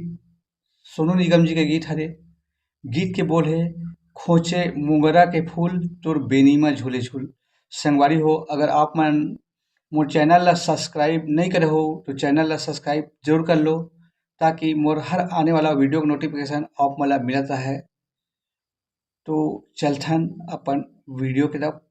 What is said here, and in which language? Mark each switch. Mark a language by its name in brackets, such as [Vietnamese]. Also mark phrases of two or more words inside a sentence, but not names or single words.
[Chhattisgarhi] सोनू निगम जी के गीत हरे। गीत के बोल है खोचे मोगरा के फूल तोर बेनीमा झूले झूल। संगवारी हो, अगर आप मन मोर चैनल ला सब्सक्राइब नहीं करे हो तो चैनल ला सब्सक्राइब जरूर कर लो, ताकि मोर हर आने वाला वीडियो का नोटिफिकेशन आप मन ला मिलता है। तो चलथन अपन वीडियो की तरफ।